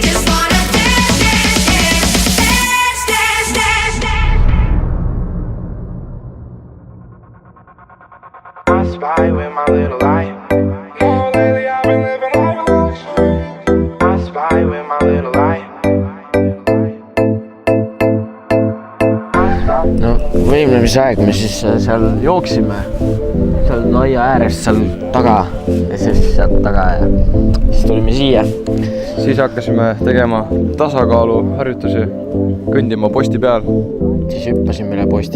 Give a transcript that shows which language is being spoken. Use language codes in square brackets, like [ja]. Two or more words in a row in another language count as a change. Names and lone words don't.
[en] Just wanna dance, dance, dance, dance, dance, dance, dance. I spy with my little light. Yeah, lately I've been living life of luxury. I spy with my little light. [et] No võimlemise aeg, me siis seal jooksime, seal aia äärest seal taga ja siis sealt taga ja siis tulime siia. Siis hakkasime tegema tasakaaluharjutusi, kõndima posti peal. Siis hüppasime üle posti.